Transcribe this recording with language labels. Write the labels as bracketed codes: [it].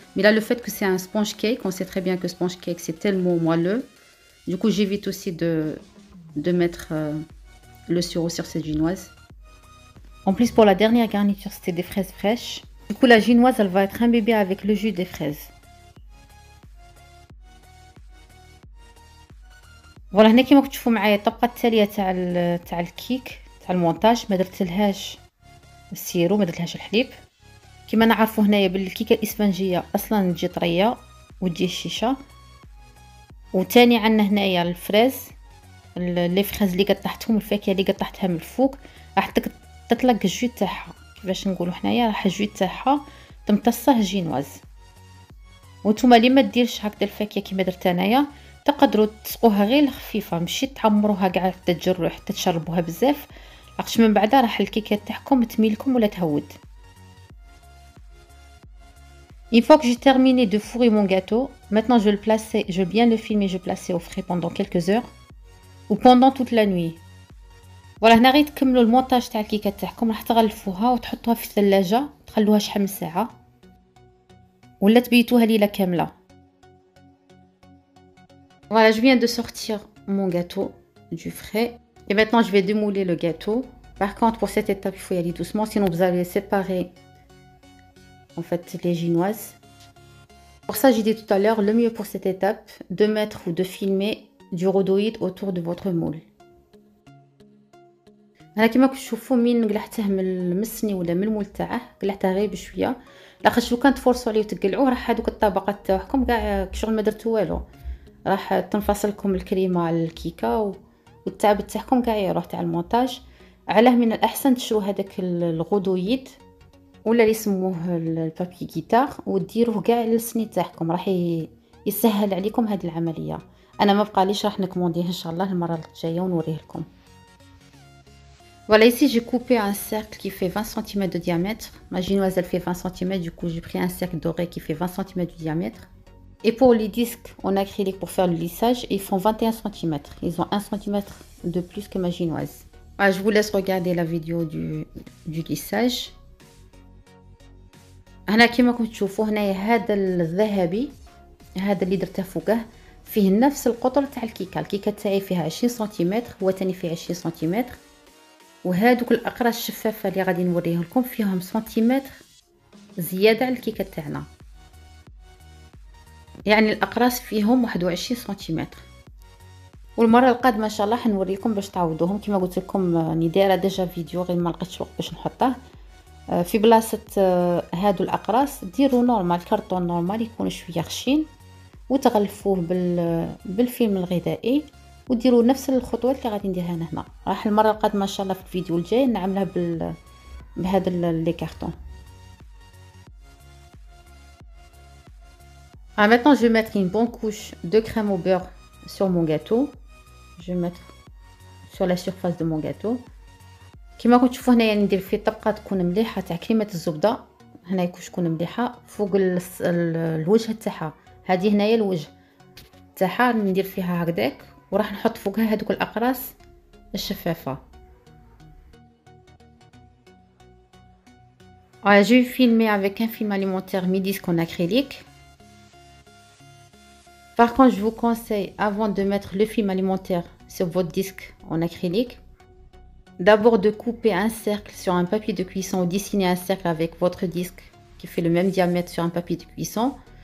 [fr] Mais là, le fait que c'est un sponge cake, on sait très bien que sponge cake c'est tellement moelleux. Du coup, j'évite aussi de mettre le sirop sur cette génoise. En plus, pour la dernière garniture, c'était des fraises fraîches. Du coup, la génoise, elle va être imbibée avec le jus des fraises. [ar] فوالا هنا كيما كتشوفوا معايا الطبقه التاليه تاع الكيك تاع المونتاج ما درتلهاش السيرو، ما درتلهاش الحليب. كيما نعرفوا هنايا بالكيكه الاسفنجيه اصلا تجي طريه وتجي الشيشه. وثاني عندنا هنايا الفريز، لي فريز اللي قطعتهم، الفاكهه اللي قطعتها من الفوق راح تطلق الجو تاعها. كيفاش نقولوا حنايا راح الجو تاعها تمتصه الجينواز. وانتوما اللي ما ديرش هكذا الفاكهه كيما درت انايا تقدروا تسقوها غير خفيفه، ماشي تعمروها كاع حتى تجروا حتى تشربوها بزاف، لاخاطش من بعدا راح الكيكه تاعكم تميلكم ولا تهود. [fr] Une fois que j'ai terminé de fourrer mon gâteau, maintenant je vais le placer, je vais bien le filmer, je vais le placer au frais pendant quelques heures ou pendant toute la nuit. [ar] Voilà, هنا غير تكملوا المونتاج تاع الكيكه تاعكم، راح تغلفوها وتحطوها في الثلاجه تخلوها شحال من ساعه ولا تبيتوها ليله كامله. [fr] Voilà, je viens de sortir mon gâteau du frais et maintenant je vais démouler le gâteau. Par contre, pour cette étape, il faut y aller doucement, sinon vous allez séparer en fait les génoises. Pour ça, j'ai dit tout à l'heure, le mieux pour cette étape, de mettre ou de filmer du rhodoïde autour de votre moule. [ar] انا كما كتشوفوا من قلعته من المسني ولا من المول تاعه قلعته غير بشويه، لاخاطش لو كان تفرصوا عليه وتقلعوه راح هذوك الطبقات تاعكم كاع شغل ما درتو والو، راح تنفصلكم الكريمه على الكيكه والتعب تاعكم كاع يروح تاع المونتاج. علاه من الاحسن تشرو هذاك الغدويد ولا اللي يسموه البابي غيتار وديروه كاع للسني تاعكم، راح يسهل عليكم هذه العمليه. انا ما بقاليش، راح نكمونديه ان شاء الله المره الجايه ونوريه لكم. [fr] Voilà, ici j'ai coupé un cercle qui fait 20 cm de diamètre. Ma génoise elle fait 20 cm, du coup j'ai pris un cercle doré qui fait 20 cm de diamètre. Et pour les disques en acrylique pour faire le lissage, ils font 21 cm. Ils ont 1 cm de plus que ma génoise. Voilà, je vous laisse regarder la vidéo du lissage. [ar] هنا كما كنتم تشوفوا هنايا هذا الذهبي، هذا اللي درته فوقه فيه نفس القطر تاع الكيكه. الكيكه تاعي فيها 20 سنتيمتر، هو تاني فيه 20 سنتيمتر. وهذوك الاقراص الشفافه اللي غادي نوريه لكم فيهم سنتيمتر زياده على الكيكه تاعنا، يعني الاقراص فيهم 21 سنتيمتر. والمره القادمه ان شاء الله حنوريكم باش تعوضوهم. كما قلت لكم راني دايره ديجا فيديو، غير ما لقيتش وقت باش نحطه. في بلاصه هادو الاقراص ديروا نورمال، كرتون نورمال يكون شويه خشين، وتغلفوه بالفيلم الغذائي، وديروا نفس الخطوات اللي غادي نديرها هنا. راح المره القادمه ان شاء الله في الفيديو الجاي نعملها بهذا لي كارطون. [fr] Maintenant je vais mettre une bonne couche de crème au beurre sur mon gâteau. Je vais mettre sur la surface de mon gâteau. [ar] كما كنتوا تشوفوا هنايا ندير فيه طبقه تكون مليحه تاع كريمه الزبده. هنا يكون تكون مليحه فوق الوجه تاعها. هذه هنايا الوجه تاعها ندير فيها هكذاك، وراح نحط فوقها هذوك الاقراص الشفافه. [fr] Voilà, je vais filmer avec un film alimentaire mi-disque en acrylique. Par contre, je vous conseille, avant de mettre le film alimentaire sur votre disque en acrylique, d'abord de couper un cercle sur un papier de cuisson ou dessiner un cercle avec votre disque qui fait le même diamètre sur un papier de cuisson.